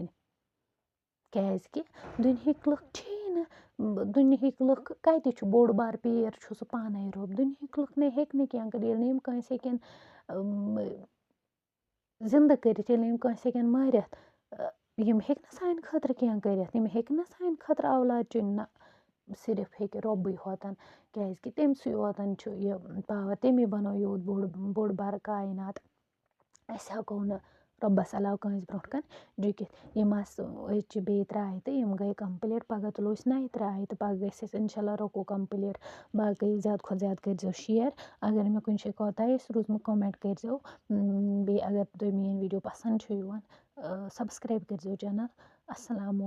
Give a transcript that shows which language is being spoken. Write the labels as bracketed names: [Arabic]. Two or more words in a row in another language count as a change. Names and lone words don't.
[Kashmiri] कि दुनियाहिक लुक छी ना, दुनियाहिक लुक कति छु बोड़ बार पेर छु सु पाने रब, दुनियाहिक लुक ने हेक न क्या कर, ये यम कंस हेकन जिंदा करित, ये यम कंस हेकन मारित, यम हेक ना सान खतर क्या करित, यम हेक ना सान खतर औलाद चुन ना, सिर्फ हेक रब्बे होतन, कि तमसुई योतन छु यह पावर, तमे बनो योत बोड़ बार कायनात। अस हेको न रब्बस अलाव कंस ब्रोट कन झुकित। यम बे त्राय तो यम गई कंप्लीट, पगह तुलो नए त्राय तो पगह गस इंशाल्लाह रको कंप्लीट। बाकी ज़्यादा खुद ज़्यादा कर शेयर, अगर मे कुछ कोताही रूजमुत कमेंट कर, बे अगर तुम मेन वीडियो पसंद छु यिवान सब्सक्राइब कर चैनल। अस्सलाम।